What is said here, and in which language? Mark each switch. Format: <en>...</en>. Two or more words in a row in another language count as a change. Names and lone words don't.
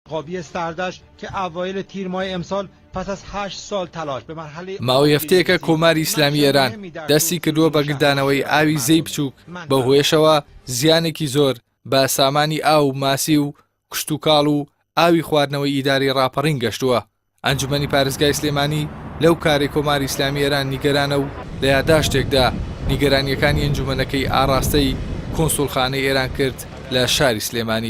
<fa>قابی سردش که اوایل تیر ماه امسال پس از 8 سال تلاش به مرحله</fa> <ckb>ماوەی هەفتەیەکە کۆماری ئیسلامی ئێران دەستی کردووە بە گردانەوەی ئاوی زەی بچووک بە هۆیشەوە زیانێکی زۆر بە سامانی ئاو ماسی و کشت و کاڵ و ئاوی خواردنەوەی ئیداری ڕاپەڕین گەشتووە. ئەنجومەنی پارێزگای سلێمانی لەو کارێ کۆماری ئیسلامی ئێران نیگەرانە و لە یادداشتێکدا نیگەرانیەکانی ئەنجومەنەکەی ئاڕاستەی کۆنسوڵخانەی ئێران کرد لە شاری سلێمانی.</ckb>